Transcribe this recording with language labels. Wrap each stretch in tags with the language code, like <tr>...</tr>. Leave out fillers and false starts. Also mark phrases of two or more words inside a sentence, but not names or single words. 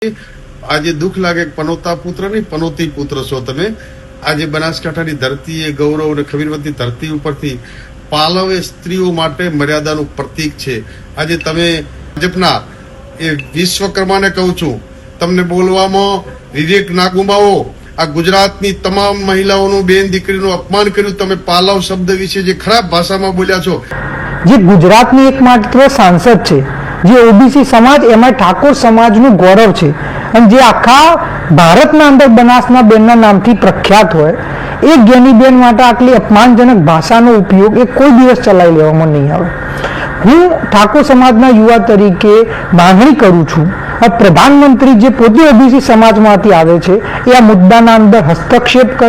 <gu>આજ દુખ લગે પનોતા પુત્ર નહીં પનોતી પુત્ર છો તમે। આજ બનાસકાંઠાની ધરતી એ ગૌરવ ઔર ખબીરવતી ધરતી ઉપરથી પાલવ એ સ્ત્રીઓ માટે મર્યાદાનું પ્રતીક છે। આજ તમે ભાજપના એ વિશ્વકર્માને કહું છું, તમને બોલવામાં વિવેક ના ગુમાવો। આ ગુજરાતની તમામ મહિલાઓનું બેન દીકરીનું અપમાન કર્યું। તમે પાલવ શબ્દ વિશે જે ખરાબ ભાષામાં બોલ્યા છો। જે ગુજરાતની એકમાત્ર સાંસદ છે, જે ઓબીસી સમાજ એમાં ઠાકોર સમાજનું ગૌરવ છે અને જે આખા ભારતના અંદર બનાસના બેનના નામથી પ્રખ્યાત હોય એ જ્ઞાનીબેન માટે આટલી અપમાનજનક ભાષાનો ઉપયોગ એ કોઈ દિવસ ચલાવી લેવામાં નહીં આવે। હું ઠાકોર સમાજના યુવા તરીકે માંગણી કરું છું પ્રધાનમંત્રી જે પોતે ઓબીસી સમાજમાંથી આવે છે એ આ મુદ્દાના અંદર હસ્તક્ષેપ કરે।</gu>